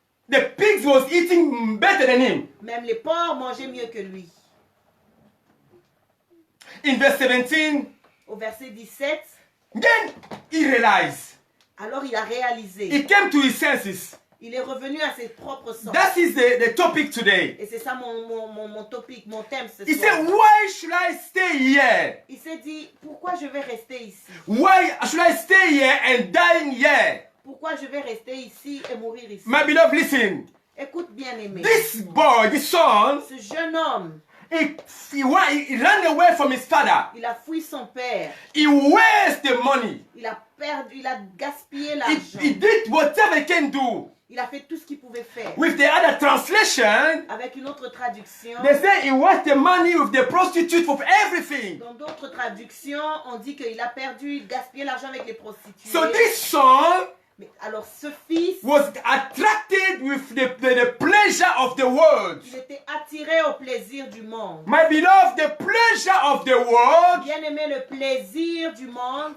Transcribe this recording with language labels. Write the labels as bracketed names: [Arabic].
[English] The pigs was eating better than him. [French] Même les porcs mangeaient mieux que lui. [English] In verse 17, [French] Au verset 17, [English] then he realized. [French] alors il a réalisé. [English] He came to his senses. [French] Il est revenu à ses propres sens. [English] That is the topic today. [French] Et c'est ça mon topic, mon thème ce [English] He [French] soir. [English] said, why should I stay here? [French] Il s'est dit, pourquoi je vais rester ici? [English] Why should I stay here and dying here? [French] Pourquoi je vais rester ici et mourir ici? [English] My beloved, listen. [French] Écoute bien aimé. [English] This boy, this son, [French] Ce jeune homme, [English] he ran away from his father. [French] il a fui son père. [English] He wasted the money. [French] Il a gaspillé [English] He [French] l'argent. [English] did whatever he can do. [French] Il a fait tout ce qu'il pouvait faire. [English] With the other translation, [French] Avec une autre traduction, [English] they say he wasted the money with the prostitute for everything. [French] dans d'autres traductions, on dit qu'il a perdu, gaspillé l'argent avec les prostituées. [English] So this son [French] Mais alors ce fils, [English] was attracted with the pleasure of the world. [French] il était attiré au plaisir du monde. [English] My beloved, the pleasure of the world [French] Bien aimé, le plaisir du monde